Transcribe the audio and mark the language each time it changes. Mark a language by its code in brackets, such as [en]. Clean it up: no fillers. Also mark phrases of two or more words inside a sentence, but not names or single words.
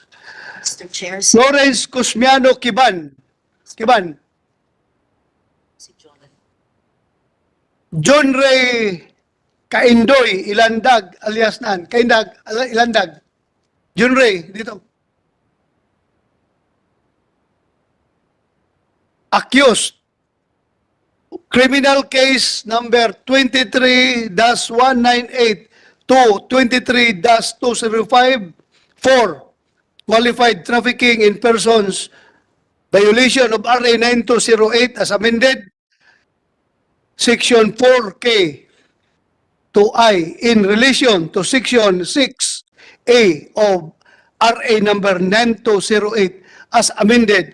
[en] Mr. Chair, Lawrence Cosmiano Kiban. Kiban. John Ray Kaindoy Ilandag alias Nan. Kaindag, Ilandag. John Ray, dito. Accused. Criminal case number 23-198 to 23-205 for qualified trafficking in persons, violation of RA 9208 as amended, Section 4K to I in relation to Section 6A of RA number 9208 as amended.